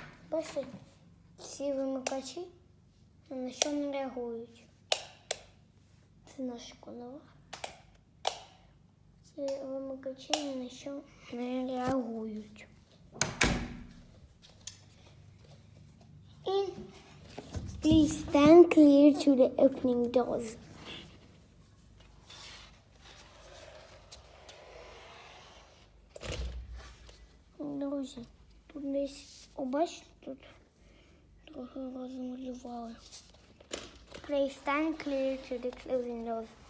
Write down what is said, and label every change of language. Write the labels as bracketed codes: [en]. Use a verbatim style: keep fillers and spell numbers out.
[uk] Бачите, всі вимикачі на що не реагують. Це наша канава. Ці вимикачі ні на що не реагують. [en] І please stand clear to the opening doors. [uk] Друзі, тут десь, о, бачите, тут трохи розмалювали. [en] Please stand clear to the closing doors.